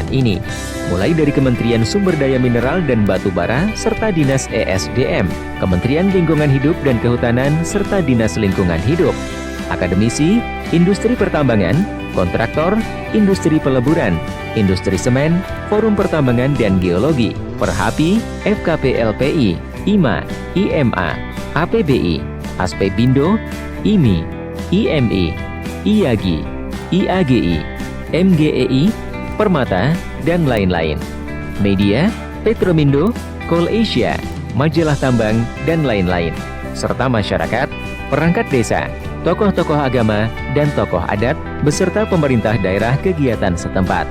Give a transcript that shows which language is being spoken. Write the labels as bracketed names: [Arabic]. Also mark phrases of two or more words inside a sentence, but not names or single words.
[Indonesian] ini, mulai dari Kementerian Sumber Daya Mineral dan Batu Bara serta Dinas ESDM, Kementerian Lingkungan Hidup dan Kehutanan serta Dinas Lingkungan Hidup, akademisi, industri pertambangan, kontraktor, industri peleburan, industri semen, forum pertambangan dan geologi, Perhapi, FKP-LPI, IMA, IMA, APBI, Aspebindo, IMI, IMI, IAGI, IAGI, MGEI, Permata, dan lain-lain. Media, Petromindo, Coal Asia, Majalah Tambang, dan lain-lain. Serta masyarakat, perangkat desa, tokoh-tokoh agama, dan tokoh adat, beserta pemerintah daerah kegiatan setempat.